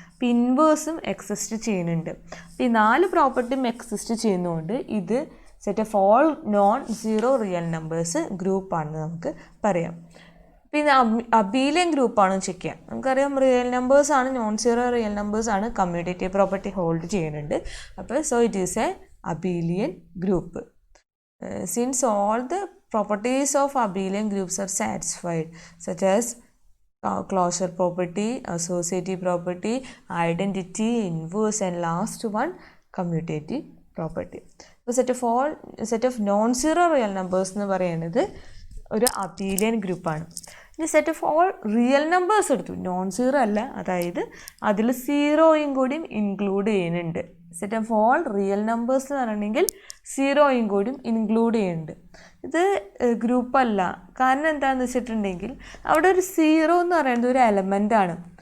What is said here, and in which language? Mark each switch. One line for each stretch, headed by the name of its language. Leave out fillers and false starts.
Malayalam: അപ്പോൾ ഇൻവേഴ്സും എക്സിസ്റ്റ് ചെയ്യുന്നുണ്ട്. അപ്പോൾ ഈ 4 പ്രോപ്പർട്ടിയും എക്സിസ്റ്റ് ചെയ്യുന്നതുകൊണ്ട് ഇത് set of all non zero real numbers ഗ്രൂപ്പാണെന്ന് നമുക്ക് പറയാം. പിന്നെ അബീലിയൻ ഗ്രൂപ്പാണെന്ന് ചെക്ക് ചെയ്യാം. നമുക്കറിയാം real നമ്പേഴ്സാണ്, non zero real നമ്പേഴ്സാണ് commutative property hold ചെയ്യുന്നുണ്ട്.
English: അപ്പോൾ so it is a abelian group. Since all the properties of abelian groups are satisfied, such as closure property, associative property, identity, inverse, and last one commutative property. So set of non-zero real numbers
Malayalam: എന്ന് പറയുന്നത് ഒരു Abelian ഗ്രൂപ്പാണ്. ഇനി set of all real numbers എടുത്തു, non zero അല്ല, അതായത് അതിൽ സീറോയും കൂടിയും ഇൻക്ലൂഡ് ചെയ്യുന്നുണ്ട്. Set of all real numbers എന്ന് പറയണമെങ്കിൽ സീറോയും കൂടിയും ഇൻക്ലൂഡ് ചെയ്യുന്നുണ്ട്. ഇത് ഗ്രൂപ്പല്ല. കാരണം എന്താണെന്ന് വെച്ചിട്ടുണ്ടെങ്കിൽ അവിടെ ഒരു സീറോ എന്ന് പറയുന്നത് ഒരു എലമെൻ്റാണ്.